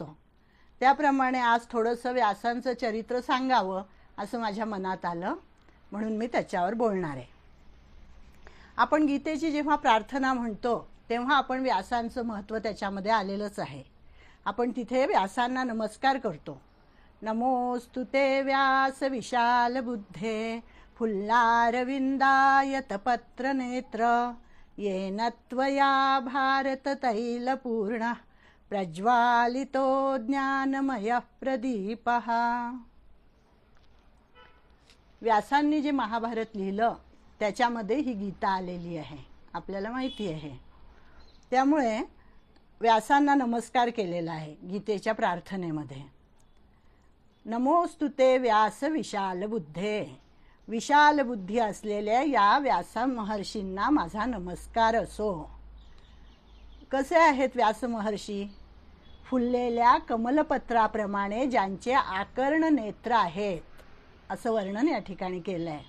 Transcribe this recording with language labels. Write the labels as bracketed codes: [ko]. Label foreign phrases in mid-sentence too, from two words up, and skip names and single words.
[mr] त्याप्रमाणे आज थोडंसं व्यासांचं चरित्र सांगावं असं माझ्या मनात आलं, म्हणून मी त्याच्यावर बोलणार आहे। आपण गीतेची जेव्हा प्रार्थना म्हणतो तेव्हा आपण व्यासांचं महत्त्व त्याच्यामध्ये आलेलंच आहे। आपण तिथे व्यासांना नमस्कार करतो। [sa] नमोस्तुते व्यास विशाल बुद्धे फुल्लारविंदायत पत्र नेत्र येन त्वया भारत तैलपूर्ण प्रज्वालितो ज्ञानमय प्रदीपः। [mr] व्यासांनी जे महाभारत लिहिलं त्याच्यामध्ये ही गीता आलेली आहे, आपल्याला माहिती आहे। त्यामुळे व्यासांना नमस्कार केलेला आहे गीतेच्या प्रार्थनेमध्ये। [sa] नमोस्तुते व्यास विशाल बुद्धे, [mr] विशाल बुद्धी असलेल्या या व्यास महर्षींना माझा नमस्कार असो। कसे आहेत व्यास महर्षी? फुललेल्या कमलपत्राप्रमाणे ज्यांचे आकर्ण नेत्र आहेत असं वर्णन या ठिकाणी केलं आहे।